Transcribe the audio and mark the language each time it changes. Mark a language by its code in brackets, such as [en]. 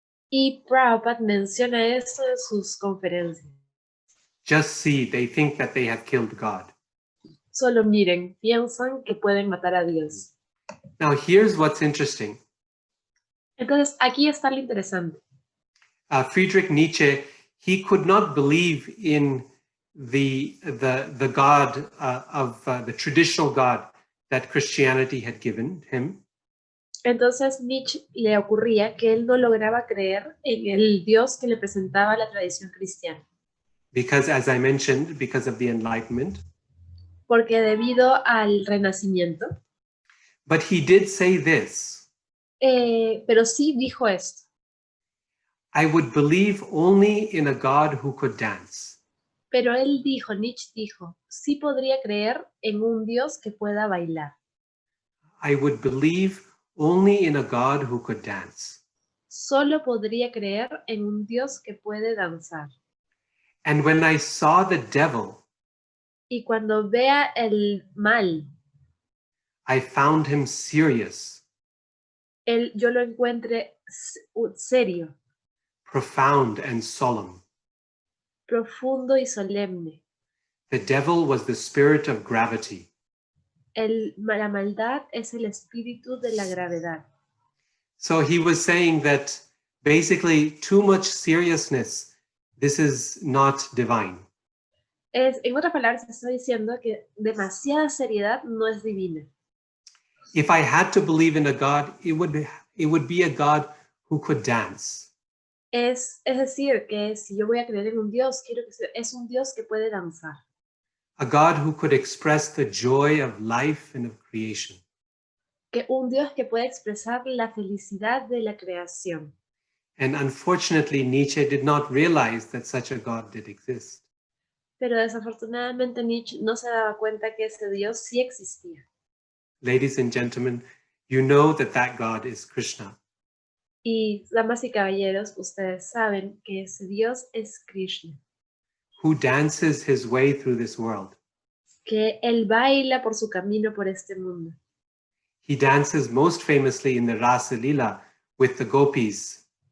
[es] Y Prabhupada menciona eso en sus conferencias. [en] Just see, they think that they have killed God. [es] Solo miren, piensan que pueden matar a Dios. [en] Now here's what's interesting. [es] Entonces, aquí está lo interesante. [en] Friedrich Nietzsche, he could not believe in the God of the traditional God that Christianity had given him. [es] Entonces Nietzsche le ocurría que él no lograba creer en el Dios que le presentaba la tradición cristiana. [en] Because, as I mentioned, because of the Enlightenment. [es] Porque debido al Renacimiento. [en] But he did say this. [es] Pero sí dijo esto. [en] I would believe only in a God who could dance. [es] Pero él dijo, Nietzsche dijo, sí podría creer en un Dios que pueda bailar. [en] I would believe only in a God who could dance. [es] Solo podría creer en un Dios que puede danzar. [en] And when I saw the devil, [es] y cuando vea el mal, [en] I found him serious, [es] yo lo encuentre serio, [en] profound and solemn. [es] profundo y solemne. [en] The devil was the spirit of gravity. [es] La maldad es el espíritu de la gravedad. [en] So he was saying that basically too much seriousness, this is not divine. [es] En otras palabras, está diciendo que demasiada seriedad no es divina. [en] If I had to believe in a God, it would be a God who could dance. [es] Es decir, que si yo voy a creer en un Dios, quiero que es un Dios que puede danzar. [en] A God who could express the joy of life and of creation. [es] Que un Dios que puede expresar la felicidad de la creación. [en] And unfortunately, Nietzsche did not realize that such a God did exist. [es] Pero desafortunadamente Nietzsche no se daba cuenta que ese Dios sí existía. [en] Ladies and gentlemen, you know that God is Krishna. [es] Y damas y caballeros, ustedes saben que ese Dios es Krishna. [en] Who dances his way through this world. [es] Que él baila por su camino por este mundo. [en] He dances most famously in the Rasa Lila with the gopis.